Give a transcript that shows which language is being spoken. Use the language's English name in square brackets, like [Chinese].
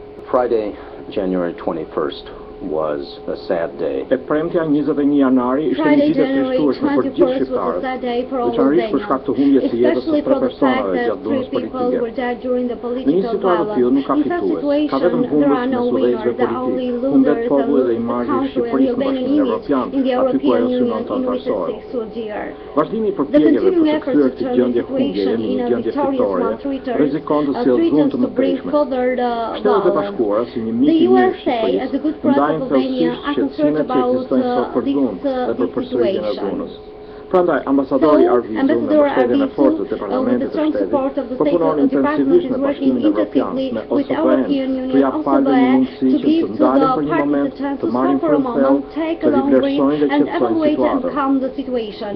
[English] Friday, January 21st was a sad day. [Albanian] E premtja 21 janari ishte një ditë e trishtueshme për gjithë shqiptarët, veçanërisht për shkak të humbjes së jetës së 3 personave gjatë dhunës politike. Në një situatë të tillë nuk ka fitues, ka vetëm humbës mes udhëheqësve politik, humbet populli dhe imazhi i Shqipërisë në Bashkimin Evropian, aty ku ajo synon të antarësohet. Vazhdimi i përpjekjeve për të kthyer këtë gjendje humbjeje në një gjendje fitore rrezikon të sjellë dhunë të mëtejshme. Shtetet e Bashkuara, si një mik i mirë Shqipërisë, [English] Albania are concerned about this situation. [Albanian] Prandaj, ambasadori Arvizu me mbështetjen e fortë të Parlamentit të Shtetit përpunon intensivisht me Bashkimin Evropian, me OSBE-n, të japë palëve një mundësi që të ndalen për një moment, të marrin frymëthell, të rivlerësojnë dhe qetësojnë situatën.